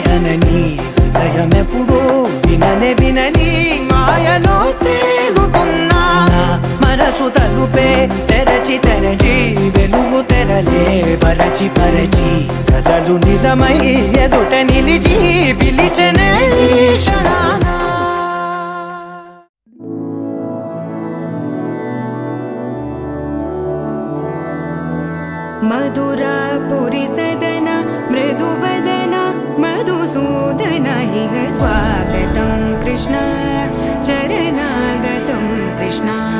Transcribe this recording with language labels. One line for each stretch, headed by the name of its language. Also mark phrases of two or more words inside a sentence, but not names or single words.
Telugu: అనని హృదయమెప్పుడు విననే వినని మాయలో తేలుతున్నా మనసు తలుపే తెరచి తెరచి వెలుగు తెరలే పరచి పరచి కలలు నిజమై ఎదుట నిలిచి పిలిచనే క్షణానా
Sanskrit: मधुरापुरी सदन मृदुवदन मधुसूदन इह स्वागतं कृष्ण चरणागतं कृष्ण